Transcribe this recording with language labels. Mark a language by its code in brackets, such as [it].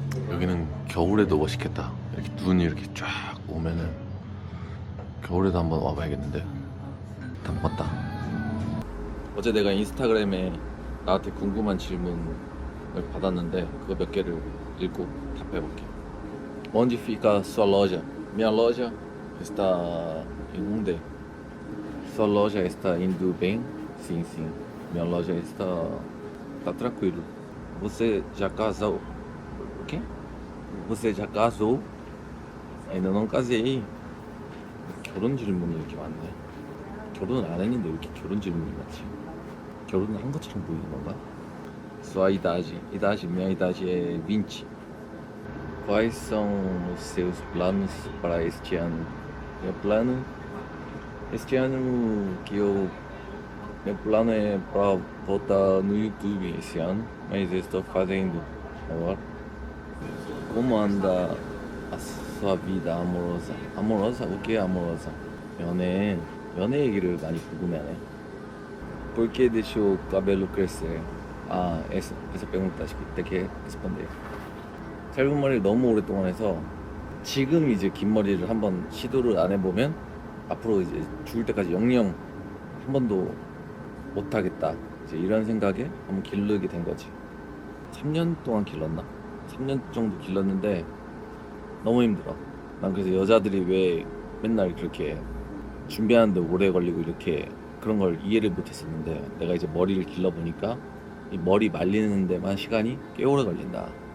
[ko] 여기는 겨울에도 멋있겠다. 이렇게 눈이 이렇게 쫙 오면은 겨울에도 한번 와봐야겠는데. 일단 봤다. 어제 내가 인스타그램에 나한테 궁금한 질문을 받았는데 그거 몇 개를 읽고 답해볼게. [pt] Onde fica sua loja? Minha loja está em Hyundai. Sua loja está indo bem? Sim, sim. Minha loja está tranquilo. Você já casou? O quê? Você já casou? ainda não casei. [ko] 결혼 질문이 이렇게 많네. 결혼 안 했는데 왜 이렇게 결혼 질문이 많지? 결혼을 한 것처럼 보이는 건가? [pt] Sua idade. Minha idade é 20. Quais são os seus planos para este ano? Meu plano? Este ano meu plano é para voltar no YouTube esse ano, mas estou fazendo agora. Como anda a sua vida amorosa? Amorosa? O que é amorosa? [ko] 연애 얘기를 많이 궁금해하네. [pt] Por que deixou o cabelo crescer? Ah, essa pergunta acho que tem que responder. [ko] 짧은 머리를 너무 오랫동안 해서 지금 이제 긴 머리를 한번 시도를 안 해보면 앞으로 이제 죽을 때까지 영영 한 번도 못 하겠다. 이제 이런 생각에 한번 기르게 된 거지. 3년 동안 길렀나? 3년 정도 길렀는데 너무 힘들어. 난 그래서 여자들이 왜 맨날 그렇게 준비하는데 오래 걸리고 이렇게 그런 걸 이해를 못 했었는데 내가 이제 머리를 길러보니까 이 머리 말리는 데만 시간이 꽤 오래 걸린다.